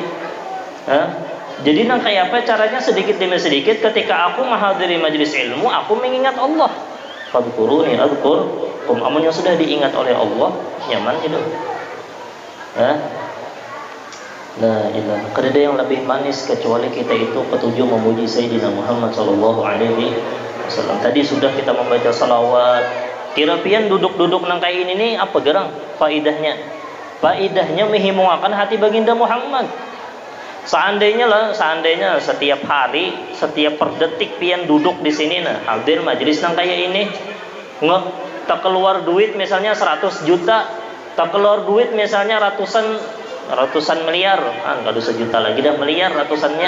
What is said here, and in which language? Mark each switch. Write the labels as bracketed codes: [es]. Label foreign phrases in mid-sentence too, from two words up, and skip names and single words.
[bjn] Jadi nang kayak apa caranya sedikit demi sedikit ketika aku menghadiri majelis ilmu aku mengingat Allah. [ar] فاذكروني أذكركم. [bjn] Amun yang sudah diingat oleh Allah nyaman hidup. [ar] لا إله. [bjn] Kada yang lebih manis kecuali kita itu petuju memuji Sayyidina Muhammad sallallahu alaihi wasallam. Tadi sudah kita membaca salawat. Kira-pian duduk-duduk nang kayak ini nih apa gerang faidahnya? Faidahnya menghimungakan hati baginda Muhammad. Seandainya setiap hari, setiap per detik pian duduk di sini hadir majelis nang kayak ini, tak keluar duit misalnya 100 juta, tak keluar duit misalnya ratusan miliar, enggak ada sejuta lagi dah miliar ratusannya.